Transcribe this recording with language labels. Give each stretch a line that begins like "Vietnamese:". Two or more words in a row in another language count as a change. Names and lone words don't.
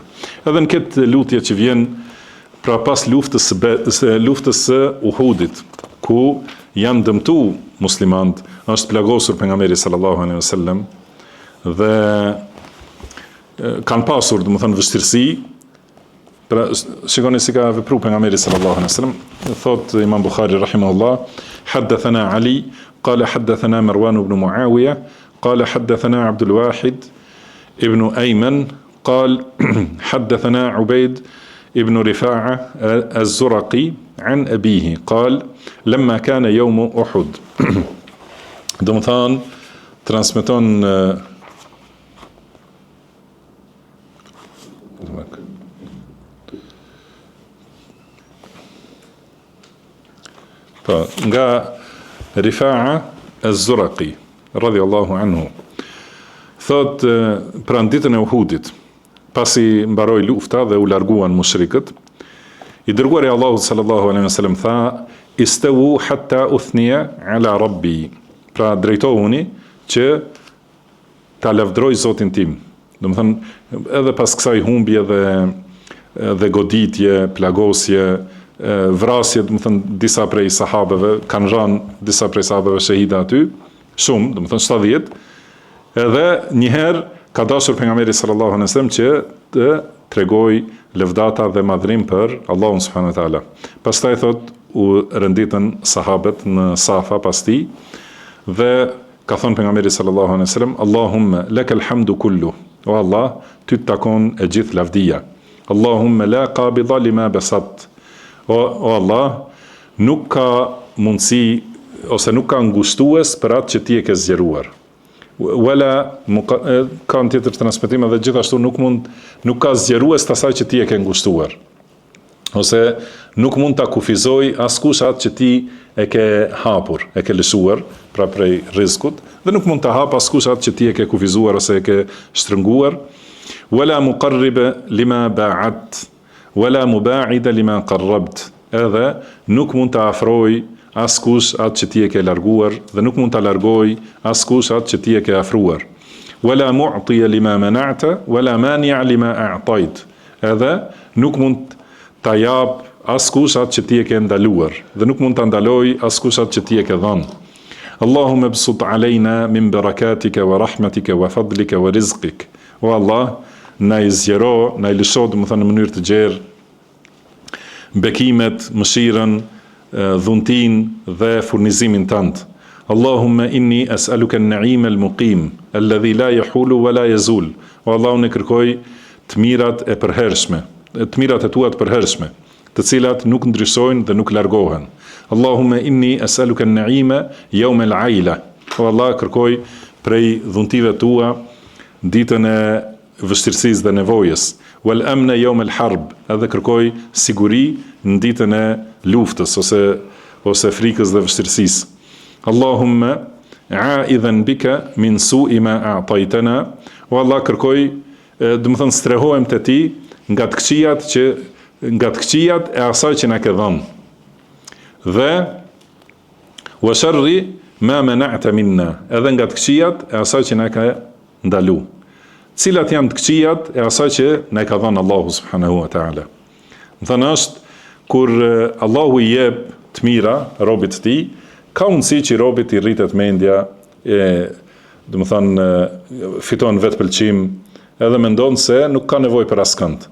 Albanian: Edhe në këtë lutje që vjen pra pas luftës së Uhudit, ku janë dëmtuar muslimanët, është plagosur pejgamberi
Arabic: صلى الله عليه وسلم
Albanian: dhe kanë pasur, do të thonë, vështirësi. Pra, shikoni si ka vepruar pejgamberi
Arabic: صلى الله عليه وسلم. Thot Imam Bukhari رحمه الله، حدثنا علي قال حدثنا مروان بن معاوية قال حدثنا عبد الواحد ابن أيمن قال حدثنا عبيد ابن رفاعة الزرقي عن أبيه قال لما كان يوم أحد.
Albanian: دمثان ترانسميتون nga Rifa'a az-Zuraqi
Arabic: رضي الله عنه
Albanian: thot pra ditën e Uhudit, pasi mbaroi lufta dhe u larguan mushrikët, i dërguari Allahu
Arabic: صلى الله عليه وسلم
Albanian: tha
Arabic: استووا حتى أثني على ربي,
Albanian: pra drejtohuni që ta lavdroj Zotin tim. Domethënë edhe pas kësaj humbje dhe goditje, plagosje, vrasje, do të thënë disa prej sahabeve, kanë rënë disa prej sahabeve shahida aty, shumë, do të thënë 70, edhe njëherë ka dashur pejgamberi
Arabic: صلى الله عليه وسلم
Albanian: që të tregoj lëvdata dhe madhrim për Allahun
Arabic: سبحانه وتعالى.
Albanian: Pastaj thot u renditën sahabët në safa pas tij dhe ka thënë pejgamberi
Arabic: صلى الله عليه وسلم اللهم لك الحمد كله,
Albanian: o Allah, ty të takon e gjithë lavdia.
Arabic: اللهم لا قابض لما بسطت.
Albanian: O Allah, nuk ka mundësi ose nuk ka ngushtues për atë që ti e ke zgjeruar. Wala ka në tjetër transmetim edhe gjithashtu nuk ka zgjerues të asaj që ti e ke ngushtuar. Ose nuk mund ta kufizoj askush atë që ti e ke hapur, e ke lëshuar, pra prej rizkut, dhe nuk mund ta hap askush atë që ti e ke kufizuar ose e ke shtrënguar.
Arabic: ولا مقرب لما باعدت. ولا مباعد لما قربت,
Albanian: edhe nuk mund të afroj askush atë që ti e ke larguar dhe nuk mund të largoj askush atë që ti e ke afruar.
Arabic: ولا معطي لما منعت ولا مانع لما أعطيت,
Albanian: edhe nuk mund të jap askush atë që ti e ke ndaluar dhe nuk mund të ndaloj askush atë që ti e ke dhënë.
Arabic: اللهم ابسط علينا من بركاتك ورحمتك وفضلك ورزقك.
Albanian: O Allah, na i zgjero, na i lësho, do të thënë në mënyrë të gjerë, bekimet, mëshirën, dhuntin dhe furnizimin tënd.
Arabic: اللهم إني أسألك النعيم المقيم الذي لا يحول ولا يزول.
Albanian: O Allah, unë kërkoj të mirat e përhershme, të mirat e tua të përhershme, të cilat nuk ndryshojnë dhe nuk largohen.
Arabic: اللهم إني أسألك النعيم يوم العيلة.
Albanian: O Allah, kërkoj prej dhuntive tua ditën e vështirësisë dhe nevojës.
Arabic: والأمن يوم الحرب,
Albanian: edhe kërkoj siguri në ditën e luftës ose frikës dhe vështirësisë.
Arabic: اللهم عائذا بك من سوء ما أعطيتنا.
Albanian: O Allah, kërkoj, do të thënë strehohem te ti nga të këqijat e asaj që na ke dhënë.
Arabic: Dhe وشر ما منعت منا,
Albanian: edhe nga të këqijat e asaj që na ka ndalu. Cilat janë të këqijat e asaj që na ka dhënë Allahu
Arabic: سبحانه وتعالى.
Albanian: Më thënë është, kur Allahu i jep të mira robit të tij, ka mundësi që robit i rritet mendja, do të thënë fiton vetë pëlqim, edhe mendon se nuk ka nevojë për askënd.